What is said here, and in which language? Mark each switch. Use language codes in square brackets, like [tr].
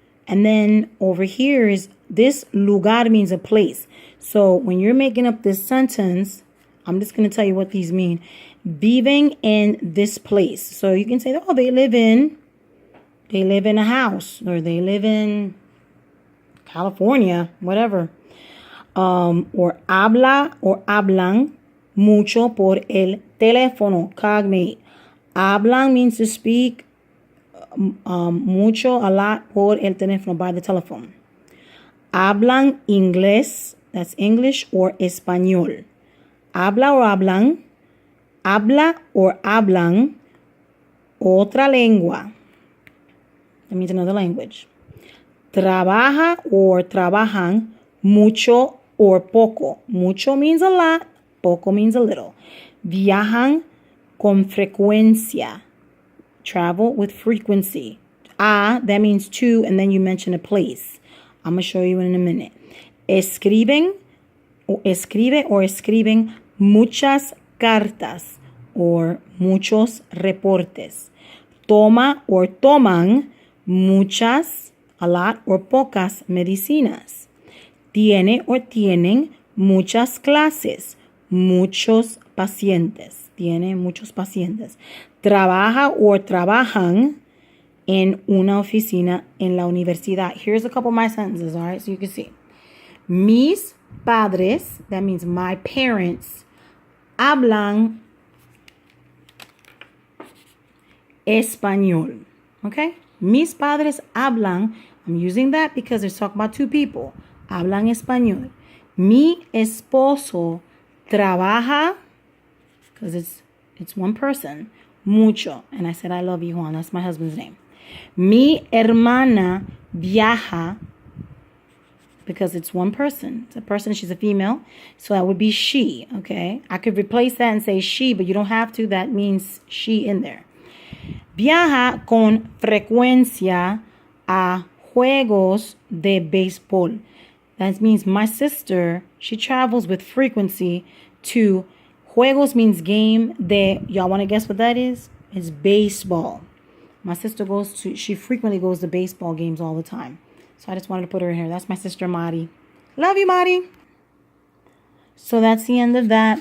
[en] And then over here is this lugar means a place. So when you're making up this sentence, I'm just going to tell you what these mean. Viving in this place. So you can say, oh, they live in a house, or they live in California, whatever. [es] Or habla or hablan mucho por el teléfono, cognate. [en] Hablan means to speak, mucho, a lot, por el teléfono, by the telephone. Hablan inglés, that's English, or español. [es] Habla or hablan, habla or hablan otra lengua. [en] That means another language. [es] Trabaja or trabajan mucho or poco. [en] Mucho means a lot, poco means a little. [es] Viajan con frecuencia. [en] Travel with frequency. That means to, and then you mention a place. I'm going to show you in a minute. [es] Escriben or escriben muchas cartas or muchos reportes. Toma or toman muchas, [en] a lot, [es] or pocas medicinas. Tiene or tienen muchas clases, muchos pacientes. Tiene muchos pacientes. Trabaja or trabajan en una oficina en la universidad. [en] Here's a couple of my sentences, all right, so you can see. Mis padres, that means my parents, [es] hablan español. [en] Okay? [es] Mis padres hablan, [en] I'm using that because they're talking about two people. [es] Hablan español. Mi esposo trabaja, [en] because it's one person, [es] mucho. [en] And I said, I love you, Juan. That's my husband's name. [es] Mi hermana viaja, [en] because it's one person. It's a person, she's a female. So that would be she, okay? I could replace that and say she, but you don't have to. That means she in there. [es] Viaja con frecuencia a juegos de béisbol. [en] That means my sister, she travels with frequency to juegos means game. Y'all want to guess what that is? It's baseball. My sister she frequently goes to baseball games all the time. So I just wanted to put her in here. That's my sister, Mari. Love you, Mari. So that's the end of that.